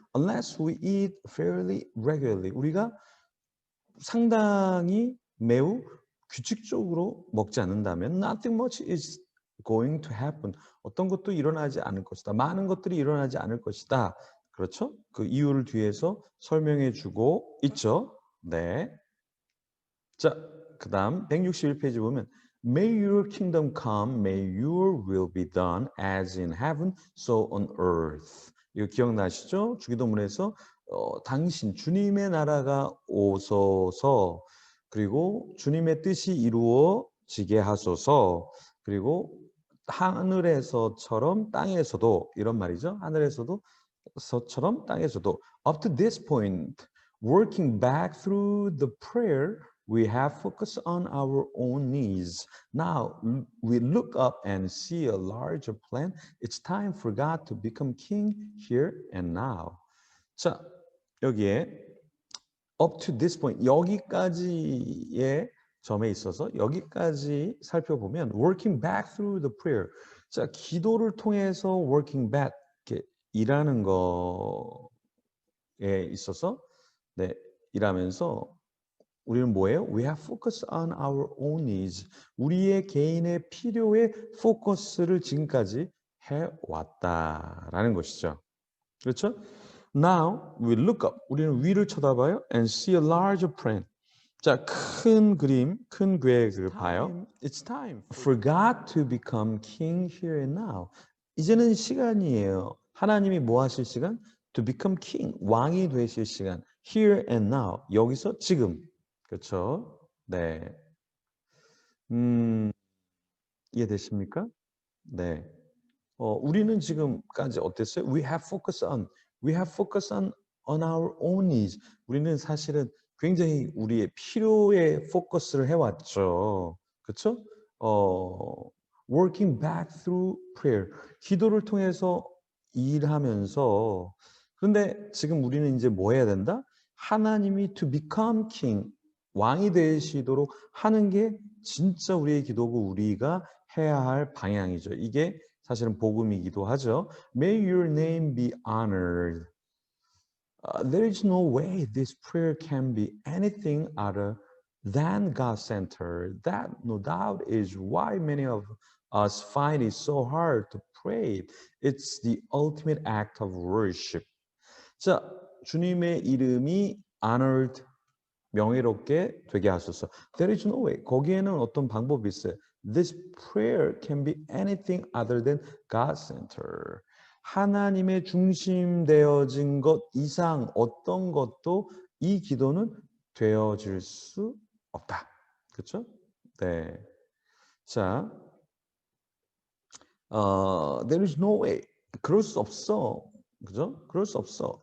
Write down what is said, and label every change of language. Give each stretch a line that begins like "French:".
English: Unless we eat fairly regularly.
Korean: 우리가 상당히 매우 규칙적으로 먹지 않는다면
English: nothing much is going to happen.
Korean: 어떤 것도 일어나지 않을 것이다. 많은 것들이 일어나지 않을 것이다. 그렇죠? 그 이유를 뒤에서 설명해 주고 있죠. 네. 자, 그다음 161페이지 보면
English: May your kingdom come, may your will be done as in heaven, so on earth.
Korean: 이거 기억나시죠? 주기도문에서 당신 주님의 나라가 오소서 그리고 주님의 뜻이 이루어지게 하소서 그리고 하늘에서처럼 땅에서도 이런 말이죠. 하늘에서도처럼 땅에서도
English: up to this point working back through the prayer we have focused on our own needs. Now we look up and see a larger plan. It's time for God to become king here and now.
Korean: 자, 여기에
English: up to this point,
Korean: 여기까지의 점에 있어서 여기까지 살펴보면
English: working back through the prayer.
Korean: 자, 기도를 통해서
English: working back
Korean: 이렇게 일하는 거에 있어서 네, 일하면서 우리는 뭐예요?
English: We have focused on our own needs.
Korean: 우리의 개인의 필요에 포커스를 지금까지 해왔다라는 것이죠. 그렇죠?
English: Now we look up.
Korean: 우리는 위를 쳐다봐요.
English: And see a larger plan.
Korean: 자, 큰 그림, 큰 계획을 봐요.
English: It's time for God to become king here and now.
Korean: 이제는 시간이에요. 하나님이 뭐 하실 시간?
English: To become king.
Korean: 왕이 되실 시간.
English: Here and now.
Korean: 여기서 지금. 그렇죠? 네. 이해되십니까? 네. 우리는 지금까지 어땠어요?
English: We have focused on our own needs.
Korean: 우리는 사실은 굉장히 우리의 필요에 포커스를 해왔죠. 그렇죠?
English: Working back through prayer.
Korean: 기도를 통해서 일하면서 그런데 지금 우리는 이제 뭐 해야 된다? 하나님이
English: to become king.
Korean: 왕이 되시도록 하는 게 진짜 우리의 기도고 우리가 해야 할 방향이죠. 이게 사실은 복음이기도 하죠.
English: May your name be honored. There is no way this prayer can be anything other than God-centered. That, no doubt, is why many of us find it so hard to pray. It's the ultimate act of worship.
Korean: 자, 주님의 이름이 honored, 명예롭게 되게 하소서.
English: There is no way.
Korean: 거기에는 어떤 방법이 있어요.
English: This prayer can be anything other than God-centered.
Korean: 하나님의 중심되어진 것 이상 어떤 것도 이 기도는 되어질 수 없다. 그렇죠? 네. 자,
English: there is no way.
Korean: 그럴 수 없어. 그죠? 그럴 수 없어.